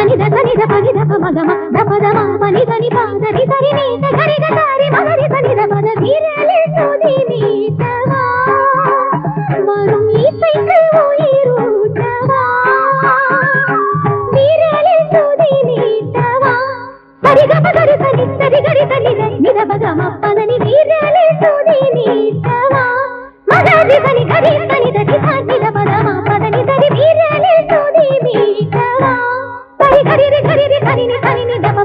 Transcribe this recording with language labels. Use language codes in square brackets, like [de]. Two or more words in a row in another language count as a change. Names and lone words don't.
[ta] సని ద పని ద ప మగ మ ద ప ద మ పని దని ప దని సరి ని ద గరి ద సరి మ గరి సని ద పద வீரலே சுதி நீட்டவா வரும் இசைக்கு உயிரூட்டவா வீரலே சுதி நீட்டவா சரி க ப கரி சனி சரி கரி சனி த நி த ப க ம ப த நி வீரலே சுதி நீட்டவா மகரி சனி கரி சனி த தி ச நி த ப த ம ப த நி சரி வீரலே சுதி நீட்டவா சரி கரி ரி சனி நி த ப